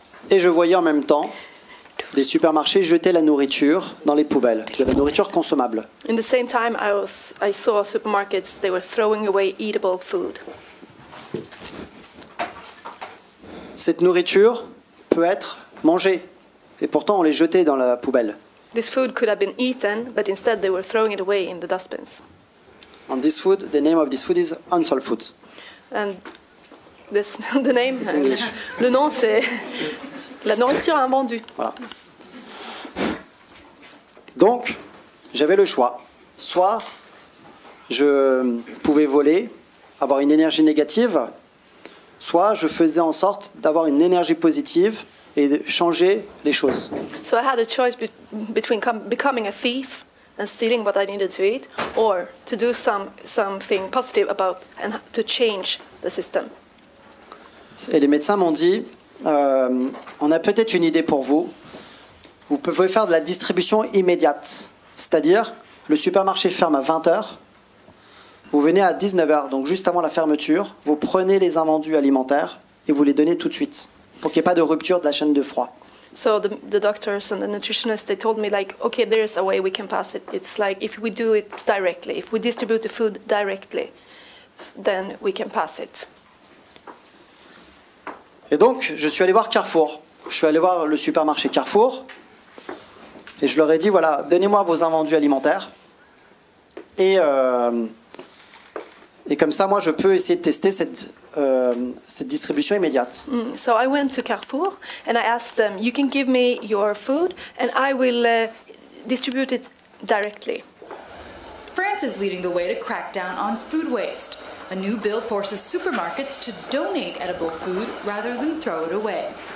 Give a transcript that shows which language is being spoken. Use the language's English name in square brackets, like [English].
[French] Et je voyais en même temps des supermarchés jeter la nourriture dans les poubelles, de la nourriture consommable. [English] In the same time, I saw supermarkets, they were throwing away eatable food. [French] Cette nourriture peut être mangée, et pourtant on les jetait dans la poubelle. [English] This food could have been eaten, but instead they were throwing it away in the dustbins. And this food, the name of this food is unsold food. And this, the name, It's English. [French] le nom, c'est la nourriture invendue. Voilà. Donc, j'avais le choix. Soit je pouvais voler, avoir une énergie négative, soit je faisais en sorte d'avoir une énergie positive et de changer les choses. [English] So I had a choice between becoming a thief and stealing what I needed to eat, or to do something positive about and to change the system. [French] Et les médecins m'ont dit, on a peut-être une idée pour vous. Vous pouvez faire de la distribution immédiate. C'est-à-dire, le supermarché ferme à 20h. Vous venez à 19h, donc juste avant la fermeture. Vous prenez les invendus alimentaires et vous les donnez tout de suite, pour qu'il n'y ait pas de rupture de la chaîne de froid. [English] So the doctors and the nutritionists, they told me, like, okay, there's a way we can pass it. It's like if we do it directly, if we distribute the food directly, then we can pass it. [French] Et donc, je suis allé voir Carrefour. Je suis allé voir le supermarché Carrefour. Et je leur ai dit, voilà, donnez-moi vos invendus alimentaires. Et comme ça, moi, je peux essayer de tester cette distribution immédiate. [English] So I went to Carrefour and I asked them, you can give me your food and I will distribute it directly. France is leading the way to crack down on food waste. A new bill forces supermarkets to donate edible food rather than throw it away.